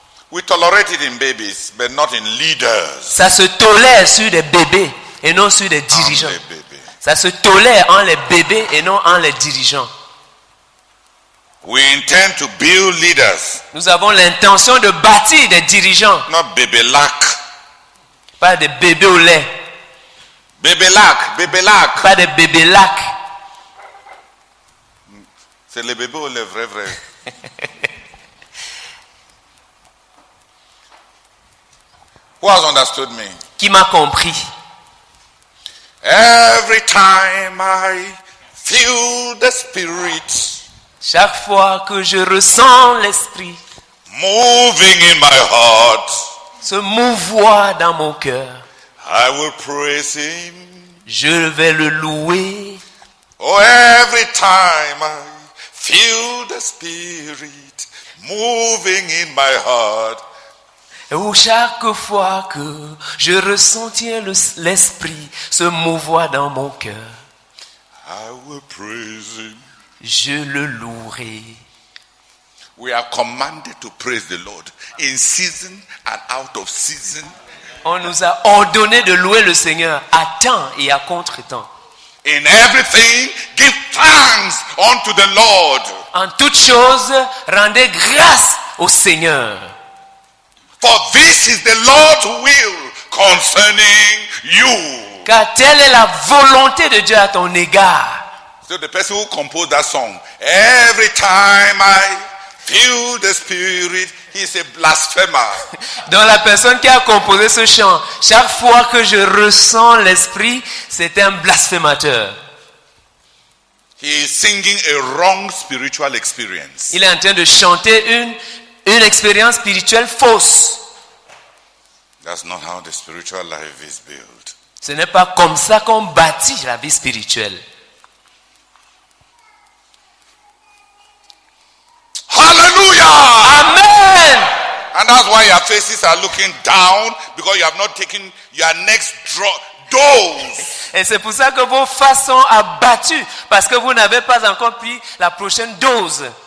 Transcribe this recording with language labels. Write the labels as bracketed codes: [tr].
[en] We tolerate it in babies, but not in leaders. [fr] Ça se tolère sur des bébés et non sur des dirigeants. Ça se tolère en les bébés et non en les dirigeants. [en] We intend to build leaders. [fr] Nous avons l'intention de bâtir des dirigeants. [en] Not baby lack. [fr] Pas des bébés au lait. [en] Baby lack. [fr] Pas des bébés lacs. C'est les bébés au lait, vrai. [en] Who has understood me? [fr] Qui m'a compris? [en] Every time I feel the Spirit [fr] Chaque fois que je ressens l'esprit [en] moving in my heart, [fr] se mouvoir dans mon cœur, [en] I will praise Him. [fr] je vais le louer. [en] Oh, every time I feel the Spirit moving in my heart, [fr] Et où chaque fois que je ressentis l'esprit se mouvoir dans mon cœur, [en] I will praise Him. [fr] je le louerai. [en] We are commanded to praise the Lord in season and out of season. [fr] On nous a ordonné de louer le Seigneur à temps et à contre-temps. [en] In everything, give thanks unto the Lord. [fr] En toutes choses, rendez grâce au Seigneur. [en] For this is the Lord's will concerning you. [fr] Car telle est la volonté de Dieu à ton égard. [en] So the person who composed that song, every time I feel the Spirit, he's a blasphemer. [fr] Donc la personne qui a composé ce chant, chaque fois que je ressens l'esprit, c'est un blasphémateur. [en] He is singing a wrong spiritual experience. [fr] Il est en train de chanter une expérience spirituelle fausse. [en] That's not how the spiritual life is built. [fr] Ce n'est pas comme ça qu'on bâtit la vie spirituelle. Hallelujah! Amen! [en] And that's why your faces are looking down, because you have not taken your next dose. [fr] Et c'est pour ça que vos faces sont abattues, parce que vous n'avez pas encore pris la prochaine dose